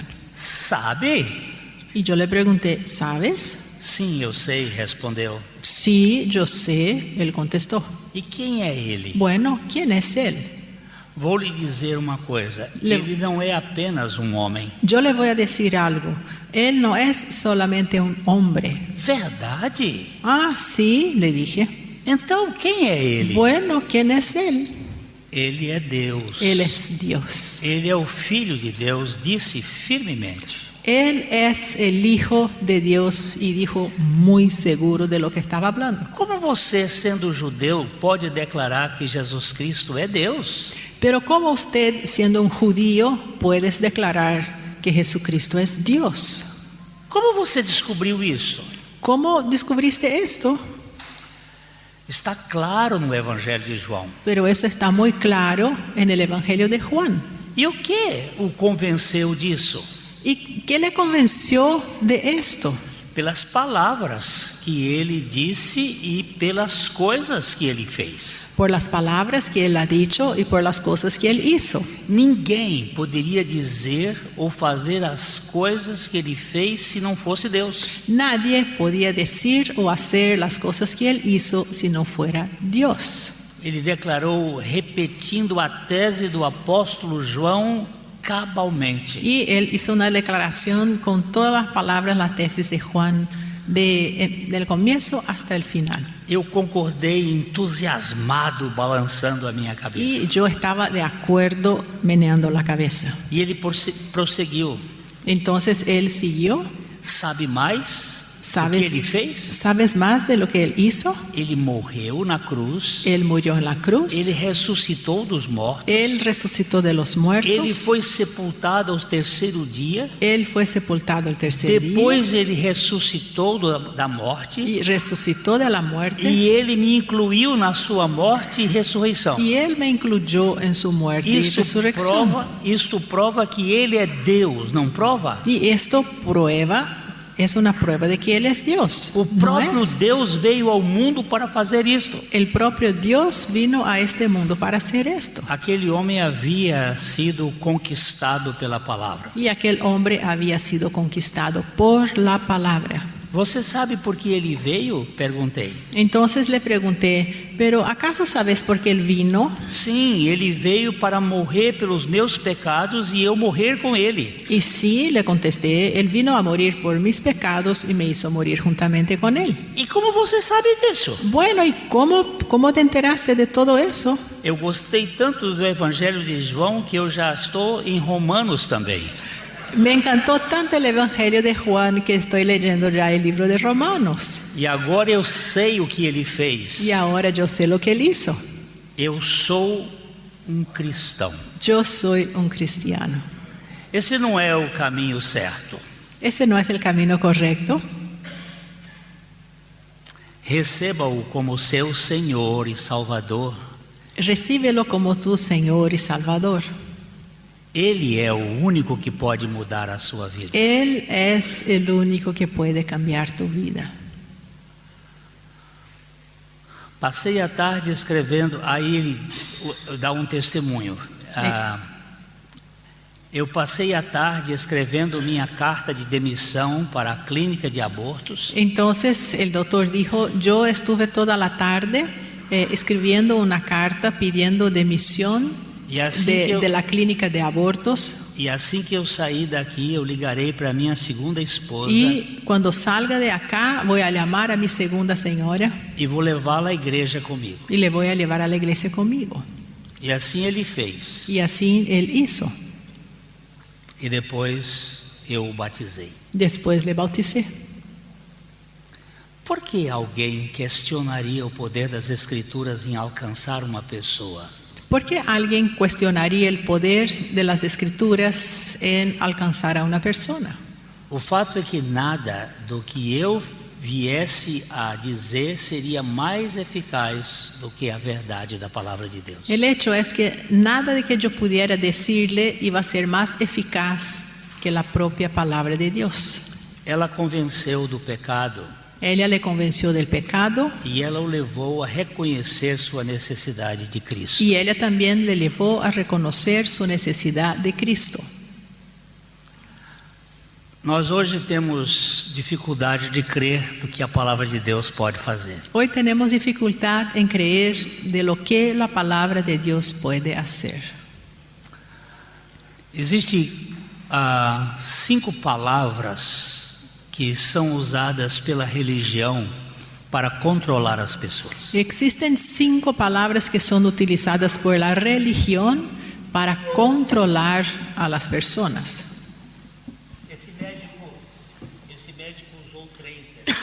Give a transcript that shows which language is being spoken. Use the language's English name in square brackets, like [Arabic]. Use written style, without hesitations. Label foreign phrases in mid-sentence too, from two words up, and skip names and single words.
[Portuguese] Sabe? [Spanish] Y yo le pregunté, ¿sabes? [Portuguese] Sim, eu sei, respondeu. [Spanish] Sí, yo sé, él contestó. [Portuguese] E quem é ele? [Spanish] Bueno, ¿quién es él? [Portuguese] Vou lhe dizer uma coisa, ele não é apenas um homem. [Spanish] Yo le voy a decir algo. Él no es solamente un hombre. [Portuguese] Verdade? [Spanish] Ah, sí, le dije. [Portuguese] Então quem é ele? [Spanish] Bueno, ¿quién es él? [Portuguese] Ele é Deus. [Spanish] Él es Dios. [Portuguese] Ele é o Filho de Deus, disse firmemente. [Spanish] Él es el Hijo de Dios y dijo muy seguro de lo que estaba hablando. [Portuguese] Como você, sendo judeu, pode declarar que Jesus Cristo é Deus? [Spanish] Pero ¿cómo usted, siendo un judío, puedes declarar que Jesucristo es Dios? [Portuguese] Como você descobriu isso? [Spanish] ¿Cómo descubriste esto? [Portuguese] Está claro no Evangelho de João. [Spanish] Pero eso está muy claro en el Evangelio de Juan. [Portuguese] E o que o convenceu disso? [Spanish] ¿Y qué le convenció de esto? [Portuguese] Pelas palavras que ele disse e pelas coisas que ele fez. [Spanish] Por las palabras que él ha dicho y por las cosas que él hizo. [Portuguese] Ninguém poderia dizer ou fazer as coisas que ele fez se não fosse Deus. [Spanish] Nadie podía decir o hacer las cosas que él hizo si no fuera Dios. [Portuguese] Ele declarou, repetindo a tese do apóstolo João cabalmente. [Spanish] Y él hizo una declaración con todas las palabras, la tesis de Juan, del comienzo hasta el final. [Portuguese] Eu concordei entusiasmado, balançando a minha cabeça. [Spanish] Y yo estaba de acuerdo meneando la cabeza. [Portuguese] E ele prosseguiu. [Spanish] Entonces él siguió. [Portuguese] Sabe mais o que ele fez? [Spanish] ¿Sabes más de lo que él hizo? [Portuguese] Ele morreu na cruz. [Spanish] Él murió en la cruz. [Portuguese] Ele ressuscitou dos mortos. [Spanish] Él resucitó de los muertos. [Portuguese] Ele foi sepultado ao terceiro dia. [Spanish] Él fue sepultado el tercer [Portuguese] Depois [Spanish] día. [Portuguese] ele ressuscitou da morte. [Spanish] Y resucitó de la muerte. [Portuguese] E ele me incluiu na sua morte e ressurreição. [Spanish] Y él me incluyó en su muerte y resurrección. [Portuguese] Isto prova que ele é Deus, não prova? [Spanish] Y esto es una prueba de que él es Dios. [Portuguese] O [Spanish] ¿No [Portuguese] próprio [Spanish] es? [Portuguese] Deus veio ao mundo para fazer isto. [Spanish] El propio Dios vino a este mundo para hacer esto. [Portuguese] Aquele homem havia sido conquistado pela palavra. [Spanish] Y aquel hombre había sido conquistado por la palabra. [Portuguese] Você sabe por que ele veio? Perguntei. [Spanish] Entonces le pregunté, ¿pero acaso sabes por qué él vino? [Portuguese] Sim, ele veio para morrer pelos meus pecados e eu morrer com ele. [Spanish] Y sí, le contesté, él vino a morir por mis pecados y me hizo morir juntamente con él. [Portuguese] E como você sabe disso? [Spanish] Bueno, ¿y cómo ¿Cómo te enteraste de todo eso? [Portuguese] Eu gostei tanto do Evangelho de João que eu já estou em Romanos também. [Spanish] Me encantó tanto el Evangelio de Juan que estoy leyendo ya el libro de Romanos. [Portuguese] E agora eu sei o que ele fez. [Spanish] Y ahora yo sé lo que él hizo. [Portuguese] Eu sou um cristão. [Spanish] Yo soy un cristiano. [Portuguese] Esse não é o caminho certo. [Spanish] Ese no es el camino correcto. [Portuguese] Receba-o como seu Senhor e Salvador. [Spanish] Recíbelo como tu Señor y Salvador. [Portuguese] Ele é o único que pode mudar a sua vida. [Spanish] Él es el único que puede cambiar tu vida. [Portuguese] Passei a tarde escrevendo, aí ele dá um testemunho. Eu passei a tarde escrevendo minha carta de demissão para a clínica de abortos. [Spanish] Entonces el doctor dijo, yo estuve toda la tarde escribiendo una carta pidiendo demisión de la clínica de abortos. [Portuguese] E assim que eu sair daqui, eu ligarei para minha segunda esposa. [Spanish] Y cuando salga de acá, voy a llamar a mi segunda señora. [Portuguese] E vou levá-la à igreja comigo. [Spanish] Y le voy a llevar a la iglesia conmigo. [Portuguese] E assim ele fez. [Spanish] Y así él hizo. [Portuguese] E depois eu o batizei. [Spanish] Después le bauticé. [Portuguese] Por que alguém questionaria o poder das Escrituras em alcançar uma pessoa? [Spanish] ¿Por qué alguien cuestionaría el poder de las Escrituras en alcanzar a una persona? [Portuguese] O fato é que nada do que eu viesse a dizer seria mais eficaz do que a verdade da palavra de Deus. [Spanish] El hecho es que nada de que yo pudiera decirle iba a ser más eficaz que la propia palabra de Dios. [Portuguese] Ela convenceu do pecado. [Spanish] Ella le convenció del pecado. [Portuguese] E ela o levou a reconhecer sua necessidade de Cristo. [Spanish] Y ella también le llevó a reconocer su necesidad de Cristo. [Portuguese] Nós hoje temos dificuldade de crer do que a palavra de Deus pode fazer. [Spanish] Hoy tenemos dificultad en creer de lo que la palabra de Dios puede hacer. [Portuguese] Existem 5 palavras que são usadas pela religião para controlar as pessoas. [Spanish] Existen 5 palabras que son utilizadas por la religión para controlar a las personas. [Portuguese] Esse médico usou 3 delas.